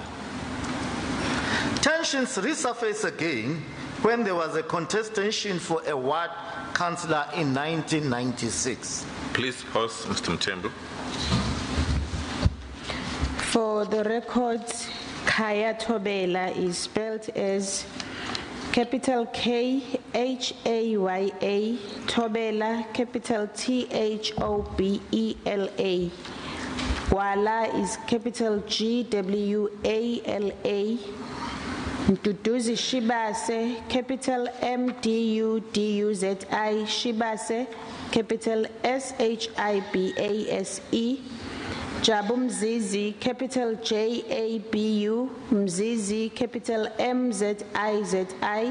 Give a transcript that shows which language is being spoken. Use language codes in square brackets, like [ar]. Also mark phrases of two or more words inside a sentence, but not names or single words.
[en] Tensions resurfaced again when there was a contestation for a ward councillor in 1996. Please pause, Mr. Mthembu. For the record, Kaya Tobela is spelled as capital K-H-A-Y-A, Tobela, capital T-H-O-B-E-L-A. Wala is capital G-W-A-L-A. Duduzi Shibase, capital M-D-U-D-U-Z-I, Shibase, capital S-H-I-B-A-S-E. Jabu Mzizi, capital J-A-B-U, Mzizi, capital M-Z-I-Z-I.